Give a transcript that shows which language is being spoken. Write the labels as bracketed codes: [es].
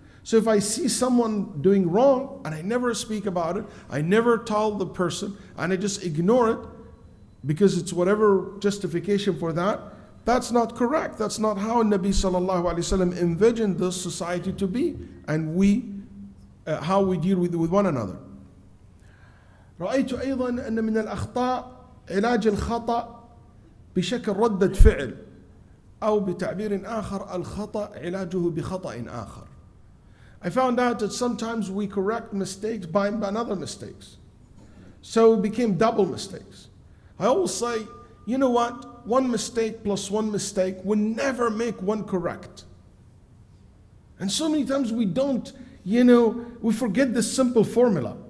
[en] So if I see someone doing wrong and I never speak about it, I never tell the person and I just ignore it because it's whatever justification for that, that's not correct. That's not how Nabi sallallahu alaihi wasallam envisioned this society to be and how we deal with one another. [ar] رأيت أيضا أن من الأخطاء علاج الخطأ بشكل ردة فعل أو بتعبير آخر الخطأ علاجه بخطأ آخر. [en] I found out that sometimes we correct mistakes by another mistakes. So it became double mistakes. I always say, you know what? One mistake plus one mistake will never make one correct. And so many times we don't, we forget this simple formula.